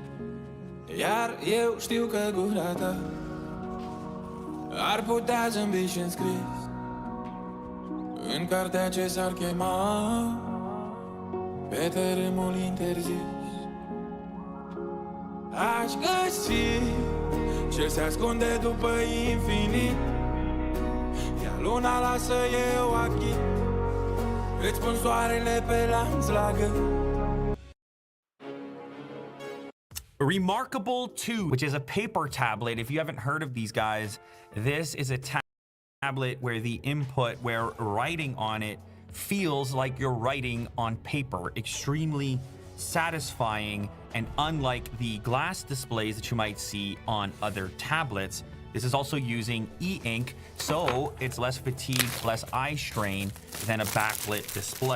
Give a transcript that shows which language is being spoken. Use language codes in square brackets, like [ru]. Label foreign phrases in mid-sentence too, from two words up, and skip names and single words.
[ro] Iar eu știu că gura ta ar putea zâmbi și înscris în cartea ce s-ar chema pe tărâmul interzis. Aș găsi ce se ascunde după infinit, iar luna lasă eu achit, îți pun soarele pe lanț la gât. [en] Remarkable 2, which is a paper tablet. If you haven't heard of these guys, this is a tablet where the input, where writing on it feels like you're writing on paper. Extremely satisfying, and unlike the glass displays that you might see on other tablets, this is also using e-ink, so it's less fatigue, less eye strain than a backlit display.